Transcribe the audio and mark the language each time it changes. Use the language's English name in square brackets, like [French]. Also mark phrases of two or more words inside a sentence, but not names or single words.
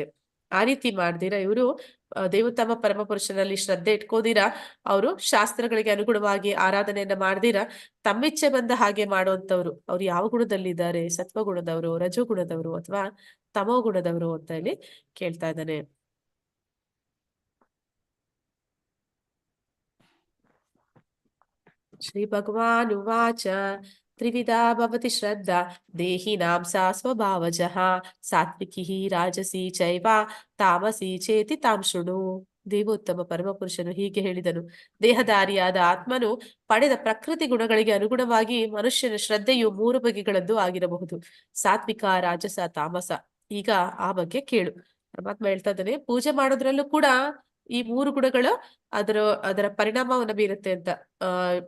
[Kannada] ಆ ರೀತಿ ಮಾಡ್ದಿರ ಇವರು ದೇವೋತ್ತಮ ಪರಮ ಪುರುಷನಲ್ಲಿ ಶ್ರದ್ಧೆ ಇಟ್ಕೋದಿರಾ, ಅವರು ಶಾಸ್ತ್ರಗಳಿಗೆ ಅನುಗುಣವಾಗಿ ಆರಾಧನೆಯನ್ನ ಮಾಡ್ದಿರಾ ತಮ್ಮಿಚ್ಛೆ ಬಂದ ಹಾಗೆ ಮಾಡುವಂತವ್ರು ಅವ್ರು ಯಾವ ಗುಣದಲ್ಲಿದ್ದಾರೆ? ಸತ್ವಗುಣದವರು, ರಜೋಗುಣದವರು, ಅಥವಾ ತಮೋ ಗುಣದವರು ಅಂತ ಹೇಳಿ ಕೇಳ್ತಾ ಇದ್ದಾನೆ. [Sanskrit] ಶ್ರೀ ಭಗವಾನ್ ಉವಾಚ ತ್ರಿವಿಧಾ ಭವತಿ ಶ್ರದ್ಧಾ ದೇಹಿನಾಂ ಸಾ ಸ್ವಭಾವಜಃ ಸಾತ್ವಿಕಿ ರಾಜಸಿ ಚೈವ ತಾಮಸಿ ಚೇತಿ ತಾಂ ಶೃಣು. [Kannada] ದೇವೋತ್ತಮ ಪರಮಪುರುಷನು ಹೀಗೆ ಹೇಳಿದನು: ದೇಹಧಾರಿಯಾದ ಆತ್ಮನು ಪಡೆದ ಪ್ರಕೃತಿ ಗುಣಗಳಿಗೆ ಅನುಗುಣವಾಗಿ ಮನುಷ್ಯನ ಶ್ರದ್ಧೆಯು 3 ಬಗೆಗಳದ್ದು ಆಗಿರಬಹುದು: ಸಾತ್ವಿಕ, ರಾಜಸ, ತಾಮಸ. ಈಗ ಆ ಬಗ್ಗೆ ಕೇಳು. ಪರಮಾತ್ಮ ಹೇಳ್ತಾ ಇದ್ದಾನೆ, ಪೂಜೆ ಮಾಡೋದ್ರಲ್ಲೂ ಕೂಡ ಈ 3 ಗುಣಗಳು ಅದರ ಪರಿಣಾಮವನ್ನ ಬೀರುತ್ತೆ ಅಂತ.